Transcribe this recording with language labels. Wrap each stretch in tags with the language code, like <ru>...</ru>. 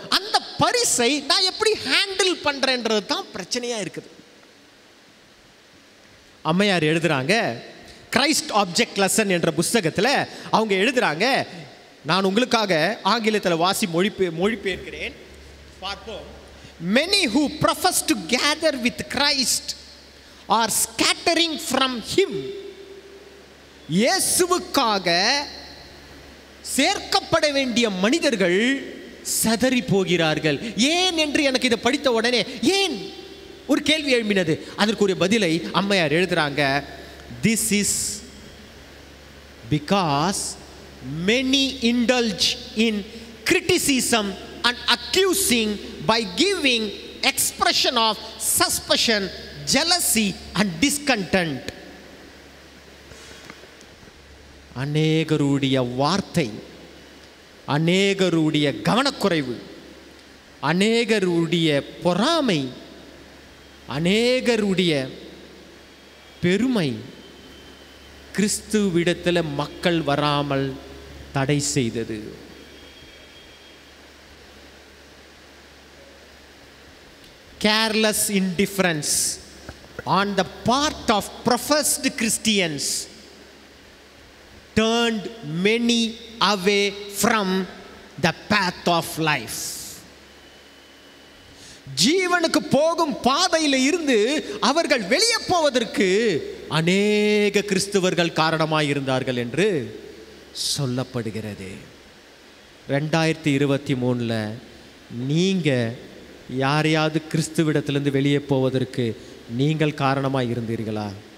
<ta>அந்த பரிசை நான் எப்படி ஹேண்டில் பண்றேன்றது தான் பிரச்சனையா இருக்குது. அம்மையார் எழுதுறாங்க, கிரைஸ்ட் ஆப்ஜெக்ட் லெசன் என்ற புஸ்தகத்தில் அவங்க எழுதுறாங்க. நான் உங்களுக்காக ஆங்கிலத்தில் மொழிபெயர்க்கிறேன், பார்ப்போம்.</ta> <en>Many who profess to gather with Christ are scattering from him.</en> <ta>இயேசுவுக்காக சேர்க்கப்பட வேண்டிய மனிதர்கள் சதறி போகிறார்கள். ஏன் என்று எனக்கு இதை படித்த உடனே ஏன் ஒரு கேள்வி எழும்பினது. அதற்குரிய பதிலை அம்மையார் எழுதுறாங்க.</ta> <en>This is because many indulge in criticism and accusing by giving expression of suspicion, jealousy and discontent.</en> <ta>அநேகருடைய வார்த்தை, அநேகருடைய கவனக்குறைவு, அநேகருடைய பொறாமை, அநேகருடைய பெருமை கிறிஸ்துவிடத்தில் மக்கள் வராமல் தடை செய்தது.</ta> <en>Careless indifference on the part of professed Christians turned many away from the path of life.</en> <ta>ஜீவனுக்கு போகும் பாதையில் இருந்து அவர்கள் வெளியே போவதற்கு அநேக கிறிஸ்தவர்கள் காரணமாய் இருந்தார்கள் என்று சொல்லப்படுகிறது. 2023 நீங்க யாரையாவது கிறிஸ்துவிடத்திலிருந்து வெளியே போவதற்கு நீங்கள் காரணமாய் இருந்தீர்களா?</ta>